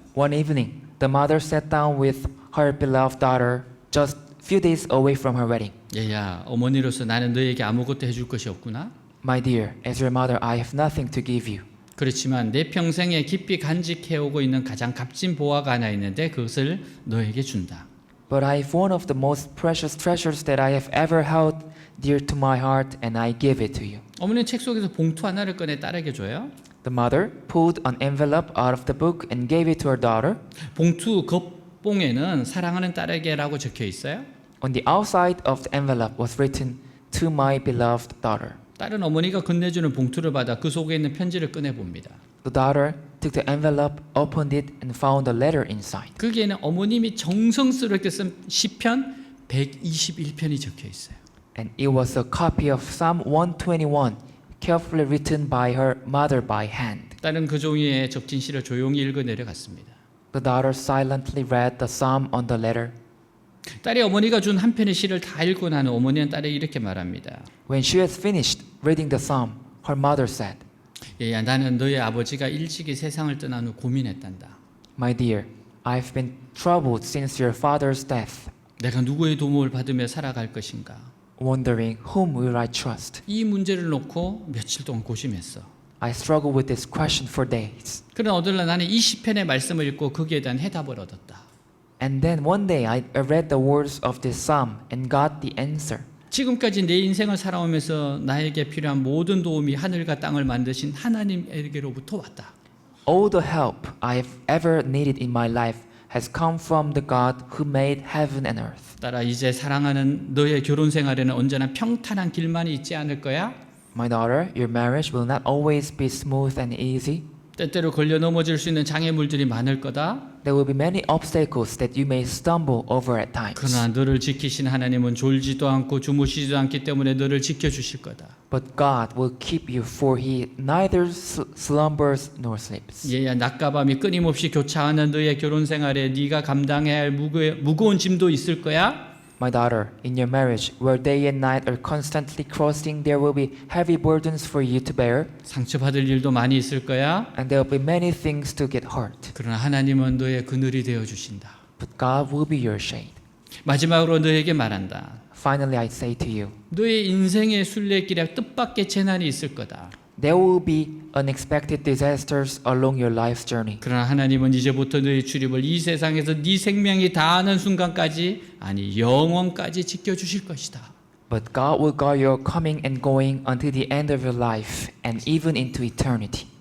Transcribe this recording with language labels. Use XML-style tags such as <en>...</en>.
<en>One evening, the mother sat down with her beloved daughter just few days away from her wedding.</en> <ko>얘야, 어머니로서 나는 너에게 아무것도 해줄 것이 없구나.</ko> <en>My dear, as your mother, I have nothing to give you.</en> <ko>그렇지만 내 평생에 깊이 간직해오고 있는 가장 값진 보화가 하나 있는데 그것을 너에게 준다.</ko> <en>But I have one of the most precious treasures that I have ever held dear to my heart, and I give it to you.</en> <ko>어머니는 책 속에서 봉투 하나를 꺼내 딸에게 줘요.</ko> <en>The mother pulled an envelope out of the book and gave it to her daughter.</en> <ko>봉투 겉봉에는 사랑하는 딸에게라고 적혀 있어요.</ko> <en>On the outside of the envelope was written, "To my beloved daughter."</en> <ko>딸은 어머니가 건네주는 봉투를 받아 그 속에 있는 편지를 꺼내봅니다.</ko> <en>The daughter took the envelope, opened it, and found a letter inside.</en> <ko>거기에는 어머님이 정성스럽게 쓴 시편 121편이 적혀 있어요.</ko> <en>And it was a copy of Psalm 121, carefully written by her mother by hand.</en> <ko>딸은 그 종이에 적힌 시를 조용히 읽어 내려갔습니다.</ko> <en>The daughter silently read the psalm on the letter.</en> <ko>딸이 어머니가 준 한 편의 시를 다 읽고 나는 어머니는 딸에게 이렇게 말합니다.</ko> <en>When she had finished reading the psalm, her mother said,</en> <ko>얘야, 나는 너의 아버지가 일찍이 세상을 떠난 후 고민했단다.</ko> <en>My dear, I've been troubled since your father's death,</en> <ko>내가 누구의 도움을 받으며 살아갈 것인가?</ko> <en>wondering whom will I trust.</en> <ko>이 문제를 놓고 며칠 동안 고심했어.</ko> <en>I struggled with this question for days.</en> <ko>그러나 어느 날 나는 이 시편의 말씀을 읽고 거기에 대한 해답을 얻었다.</ko> <en>And then one day I read the words of this psalm and got the answer.</en> <ko>지금까지 내 인생을 살아오면서 나에게 필요한 모든 도움이 하늘과 땅을 만드신 하나님에게로부터 왔다.</ko> <en>All the help I have ever needed in my life has come from the God who made heaven and earth.</en> <ko>따라 이제 사랑하는 너의 결혼 생활에는 언제나 평탄한 길만이 있지 않을 거야.</ko> <en>My daughter, your marriage will not always be smooth and easy.</en> <ko>때때로 걸려 넘어질 수 있는 장애물들이 많을 거다.</ko> <en>There will be many obstacles that you may stumble over at times.</en> <ko>그러나 너를 지키신 하나님은 졸지도 않고 주무시지도 않기 때문에 너를 지켜주실 거다.</ko> <en>But God will keep you, for He neither slumbers nor sleeps.</en> <ko>얘야 낮과 밤이 끊임없이 교차하는 너의 결혼 생활에 네가 감당해야 할 무거운 짐도 있을 거야.</ko> <en>My daughter, in your marriage, where day and night are constantly crossing, there will be heavy burdens for you to bear,</en> <ko>상처받을 일도 많이 있을 거야.</ko> <en>and there will be many things to get hurt.</en> <ko>그러나 하나님은 너의 그늘이 되어 주신다.</ko> <en>But God will be your shade.</en> <ko>마지막으로 너에게 말한다.</ko> <en>Finally, I say to you,</en> <ko>너의 인생의 순례길에 뜻밖의 재난이 있을 거다.</ko> <en>there will be unexpected disasters along your life's journey.</en> <ko>그러나 하나님은 이제부터 너의 출입을 이 세상에서 네 생명이 다하는 순간까지, 아니 영원까지 지켜주실 것이다.</ko> <en>But God will guard your coming and going until the end of your life and even into eternity.</en>